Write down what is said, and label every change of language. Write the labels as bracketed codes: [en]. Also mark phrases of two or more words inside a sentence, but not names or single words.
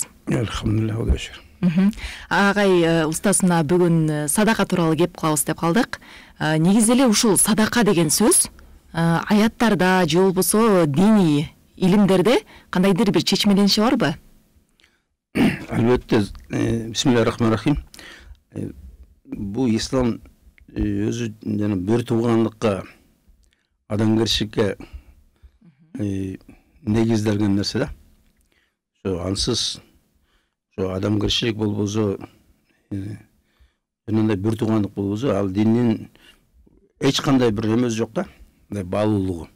[ky] Алхамдулилlah, Кудайга шүкүр. Агай, устаз, мына бүгүн садака тууралуу кеп кылабыз деп калдык. Негизи эле ушул садака деген сөз аяттарда же болбосо диний илимдерде кандайдыр бир чечмелениши барбы? Албетте, [ar] بسم الله الرحمن الرحيم. [ky] Бу ислам өзү жана бир туугандыкка, адамгерчиликке негизделген нерсе да. Ошо ансыз ошо адамгерчилик болбосо, жанагындай бир туугандык болбосо, ал диндин эч кандай бир эмеси жок да, баалуулугу.